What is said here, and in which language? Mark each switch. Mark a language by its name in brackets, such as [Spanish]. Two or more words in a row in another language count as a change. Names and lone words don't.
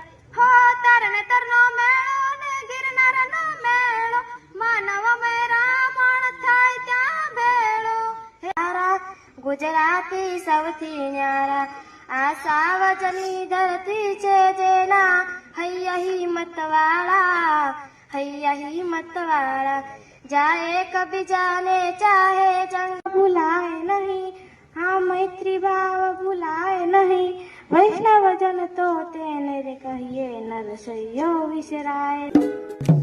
[Gujarati] હો તરને તરનો મેળો ને ગિરનારનો મેળો, માનવ મેરામણ થાય ત્યાં ભેળો। મારા ગુજરાતી સૌથી ન્યારા, આ સાવજની ધરતી છે જેના હૈયા હિંમતવાળા, હૈયા હિંમતવાળા। [Hindi] जाए कभी जाने चाहे जंग भुलाए नहीं, हाँ मैत्री भाव भुलाए नहीं। [Gujarati] વૈષ્ણવ જન તો તેને રે કહિએ નરસૈયો વિસરાએ।